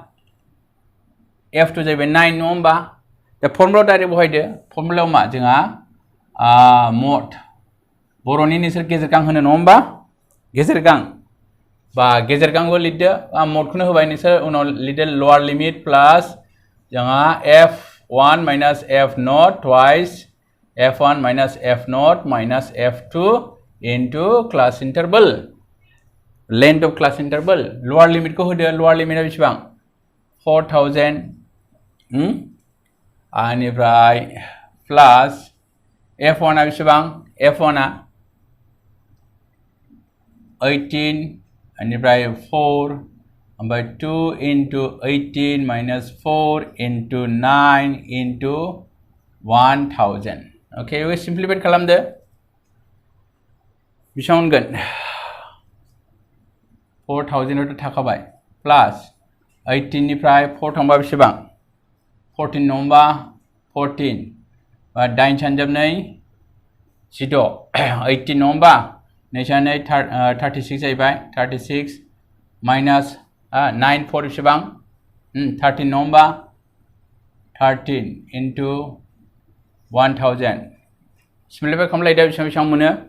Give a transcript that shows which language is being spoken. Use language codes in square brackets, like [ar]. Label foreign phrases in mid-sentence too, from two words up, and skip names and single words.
[brx] F2 जाहैबाय 9 नङा होमबा दा फर्मुलायाव डाइरेक्ट बहायदो फर्मुलायाव मा जोंहा मड बर'नि नोंसोर गेजेरगां होनो नङा होमबा गेजेरगांबो लिरदो मडखौनो होबाय नोंसोर उनाव लिरदो [en] lower limit [brx] प्लास जोंहा [en] F1 minus F0 twice F1 minus F0 minus F2 into class interval length of class interval lower limit [brx] को होदो [en] lower limit [brx] आ बेसेबां 4000 आनिफ्राय प्लास F1 आ बेसेबां F1 आ 18 आनिफ्राय 4 ओमफ्राय [en] 2 into 18 minus 4 into 9 into 1000 [brx] ओके बेखौ सिम्प्लिफाइड खालामदो बेसेबां मोनगोन 4000 थाखाबाय प्लास 18 निफ्राय 4 थांबा बेसेबां 14 नङा होमबा 14 दाइन सानजाबनै जिद' 18 नङा होमबा नै सानै 36 जाहैबाय 36 माइनास 9 4 बेसेबां 13 नङा होमबा 13 into 1000 सिम्प्लिफाइ खालामलायदो बेसेबां बेसेबां मोनो